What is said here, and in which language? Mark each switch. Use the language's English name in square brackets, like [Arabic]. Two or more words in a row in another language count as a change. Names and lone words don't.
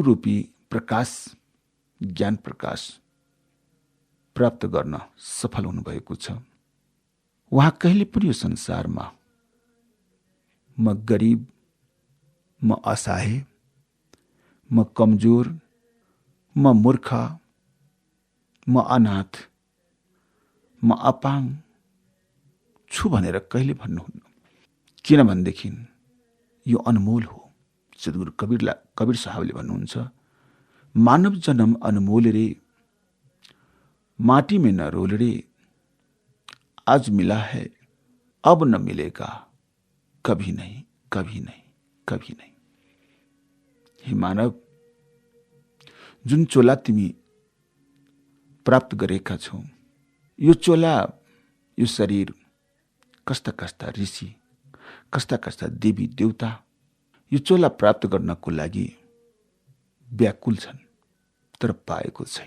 [Nepali] रूपी प्रकाश, ज्ञान प्रकाश प्राप्त गर्न सफल हुनुभएको छ, उहाँ कहिले पनि यो संसारमा म गरीब, म असहाय, म कमजोर, म मूर्ख, म अनाथ, म अपाङ छु भनेर कहिले भन्नुहुन्न। किनभनेदेखि यो अनमोल हो। सद्गुरु कबीर साहबले भन्नुहुन्छ, [Hindi] मानव जन्म अनमोल रे, माटी में न रोल रे, आज मिला है अब न मिलेगा, कभी नहीं, कभी नहीं, कभी नहीं। [Nepali] हे मानव, जुन चोला तिमी प्राप्त गरेका छौ, यो चोला, यो शरीर कस्ता कस्ता ऋषि, कस्ता कस्ता देवी देवता यो चोला प्राप्त गर्नको लागि व्याकुल छन्, तर पाएको छैन।